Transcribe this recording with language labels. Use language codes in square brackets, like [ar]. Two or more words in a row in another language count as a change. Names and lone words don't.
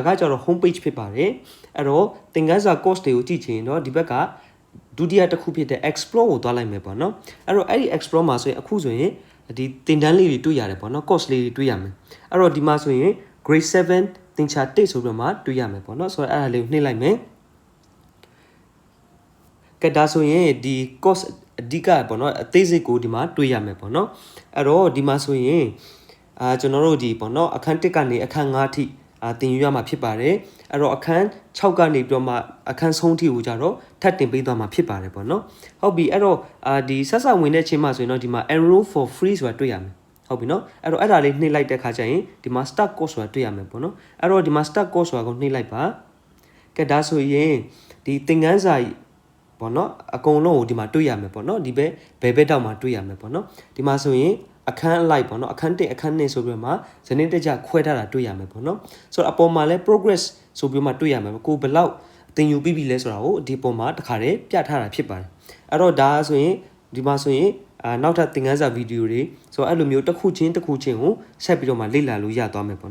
[my] ကကျတော့ home page ဖြစ်ပါတယ်အဲ့တော့သင်ခန်းစာ course တွေကိုကြည့်ချင်တော့ဒီဘက်ကဒုတိယတစ်ခုဖြစ်တဲ့ explore ကိုသွားလိုက်မယ်ပေါ့နော်အဲ့တော့အဲ့ဒီ explore မှာဆိုရင်အခုဆိုရင်ဒီသင်တန်းလေးတွေတွေ့ရတယ်ပေါ့နော် course လေးတွေတွေ့ရမယ်အဲ့တော့ဒီမှာဆိုရင် grade 7သင်ချာ1ဆိုပြီးတော့မှတွေ့ရမယ်ပေါ့နော်ဆိုတော့အဲ့ဒါလေးကိုနှိပ်လိုက်မယ်ကဲဒါဆိုရင်ဒီ course အဓိကပေါ့နော်အသေးစိတ်ကိုဒီမှာတွေ့ရမယ် ပေါ့နော်အဲ့တော့ဒီမှာဆိုရင်ကျွန်တော်တို့ဒီပေါ့နော်အခန်း1ကနေအခန်း5ထိသင်ယူရမှာဖြစ်ပါတယ်အဲ့တော့အခန်း6ကနေပြီးတော့မှအခန်းဆုံးထိကိုကြတော့ထပ်တင်ပေးသွားမှာဖြစ်ပါတယ်ပေါ့နော်ဟုတ်ပြီအဲ့တော့ဒီဆက်ဆက်ဝင်တဲ့ချင်းမှာဆိုရင်တော့ဒီမှာ [en] enroll for free [my] ဆိုတာတွေ့ရမယ်ဟုတ်ပြီနော်အဲ့တော့အဲ့ဒါလေးနှိပ်လိုက်တဲ့ခါကျရင်ဒီမှာ [en] start course [my] ဆိုတာတွေ့ရမယ်ပေါ့နော်အဲ့တော့ဒီမှာ [en] start course [my] ဆိုတာကိုနှိပ်လိုက်ပါကဲဒါဆိုရင်ဒီသင်ခန်းစာပေါ့နော်အကုန်လုံးကိုဒီမှာတွေ့ရမယ်ပေါ့နော်ဒီဘက်တောက်မှာ တွေ့ရမယ်ပေါ့နော်ဒီမှာဆိုရင်အခန်းအလိုက်ပေါ့နော်အခန်း1အခန်း2ဆိုပြီးမှဇနိတကြခွဲထားတာတွေ့ရမယ်ပေါ့နော်ဆိုတော့အပေါ်မှာလဲ progress ဆိုပြီးမှတွေ့ရမယ်ကိုဘယ်လောက်သင်ယူပြီးပြီလဲဆိုတာကိုဒီပေါ်မှာတခါတည်းပြထားတာဖြစ်ပါတယ်အဲ့တော့ဒါဆိုရင်ဒီမှာဆိုရင်နောက်ထပ်သင်ခန်းစာဗီဒီယိုတွေဆိုတော့အဲ့လိုမျိုးတစ်ခုချင်းကိုဆက်ပြီးတော့မှလေ့လာလို့ရသွားမယ်ပေါ့